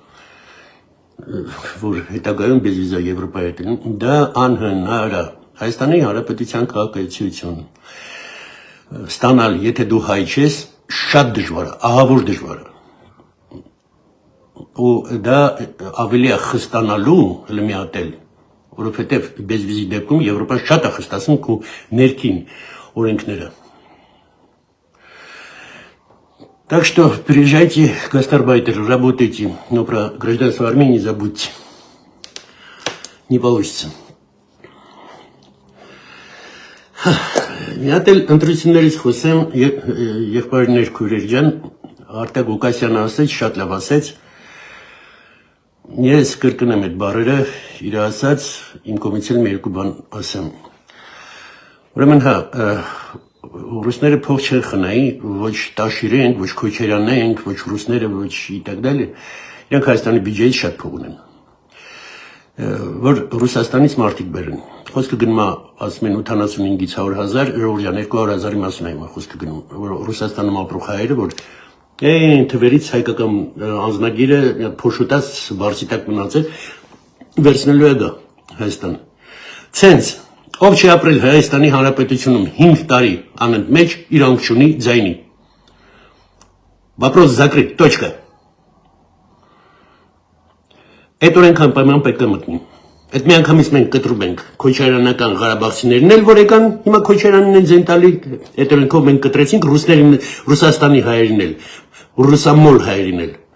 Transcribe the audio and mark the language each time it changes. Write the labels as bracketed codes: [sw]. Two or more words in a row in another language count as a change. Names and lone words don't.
[hy] որ հետագայում բեզվիզա Եվրոպայի հետ են, դա անհնար է։ Հայաստանի Հանրապետության քաղաքացիություն ստանալ, եթե դու հայ ես, շատ դժվար է, ահավոր դժվար է։ Ու դա ավելի է խստանալու լմիատել, որովհետև բեզվիզի դեպքում Եվրոպան շատ է խստացնում քո ներքին օրենքները։ [ru] Так что приезжайте, гастарбайтеры, работайте, но про гражданство Армении забудьте. Не получится. [hy] Մի հատ էլ ընտրություններից խոսեմ, եղբայրներ քույրեր ջան, Արտակ Ղուկասյանը ասեց, շատ լավ ասեց։ Ես կրկնեմ այդ բառերը, իր ասած, իմ կողմից էլ մի երկու բան ասեմ։ Ուրեմն հա, ռուսները փող չեն խնայի, ոչ Տաշիրը ենք, ոչ Քոչարյանն ենք, ոչ ռուսները, ոչ [ru] и так далее։ [hy] Իրանք Հայաստանի բյուջեից շատ փող ունեն։ որ Ռուսաստանից մարդիկ բերեն։ Խոսքը գնում է, ասում են 85-ից 100,000, ժողովրդյան 200,000-ի մասին է խոսքը գնում, որ Ռուսաստանում ապրող հայերը, որ այն թվերից հայկական անձնագիրը փոշուտած բարձիտակ մնացել, վերցնելու է գա Հայաստան։ Ցենց, ով չի ապրել Հայաստանի Հանրապետությունում 5 տարի անընդմեջ իրանք չունի ձայնի։ [ru] Вопрос закрыт, точка։ [hy] Այդ օրենքան պայման պետք է մտնի։ Այդ մի անգամից մենք կտրում ենք քոչարյանական Ղարաբաղցիներն էլ, որ եկան, հիմա քոչարյանին են ձեն տալի, այդ օրենքով մենք կտրեցինք ռուսներին, Ռուսաստանի հայերին էլ, ռուսամոլ հայերին էլ,